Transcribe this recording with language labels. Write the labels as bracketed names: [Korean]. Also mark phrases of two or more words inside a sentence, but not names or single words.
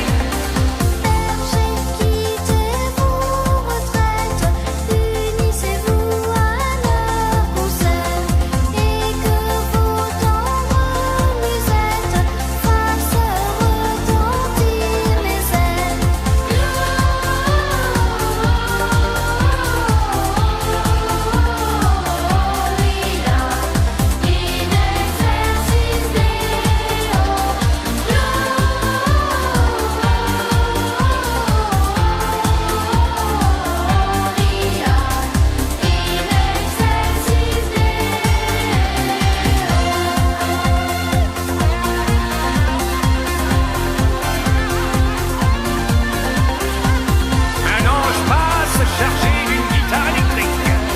[French] Bergers, quittez vos retraites, unissez-vous à leur concert, et que vos tendres musettes fassent retentir mes ailes. [Latin] Gloria in excelsis Deo. Gloria in excelsis [French] Un ange passe chargé d'une guitare électrique.